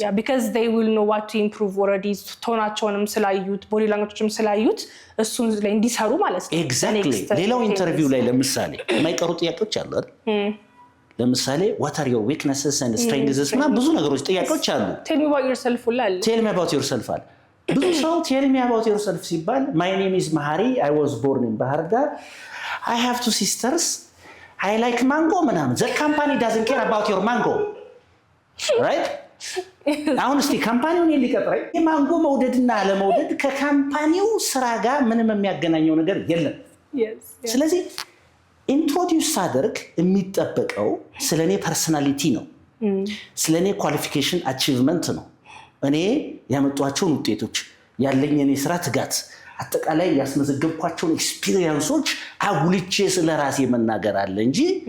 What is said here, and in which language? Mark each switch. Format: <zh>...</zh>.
<am>ነው</am> <en>because they will know what to improve already</en> <am>ቶናቸውንም ስላዩት ቦዲ ላንጉዌጅም ስላዩት እሱን ላይ እንዲሰሩ ማለት ነው exactly ሌላው ኢንተርቪው ላይ ለምሳሌ የማይቀሩ ጥያቄዎች አሉ አይደል ለምሳሌ</am> <en>what are your weaknesses and strengths</en> <am>እና ብዙ ነገሮች ጥያቄዎች አሉ</am> <en>tell me about yourself tell me about yourself ብዙ ሰው tell me about yourself ሲባል my name is Mahari, I was born in Bahar Dar, I have 2 sisters, I like mango ምናምን the company doesn't care about your mango, right?</en> <am>አሁን እስቲ ካምፓኒውን ሊቀጥረኝ የማንጎ መውደድና አለመውደድ ከካምፓኒው ስራ ጋር ምንም የሚያገናኘው ነገር የለም። ስለዚህ ኢንትሮዲዩስ ሳደርግ የሚጠበቀው ስለኔ ፐርሰናሊቲ ነው፣ ስለኔ ኳሊፊኬሽን አቺቭመንት ነው፣ እኔ ያመጣኋቸውን ውጤቶች፣ ያለኝን የስራ ትጋት፣ አጠቃላይ ያስመዘገብኳቸውን ኤክስፒሪየንሶች አጉልቼ ስለራሴ መናገር አለ እንጂ</am>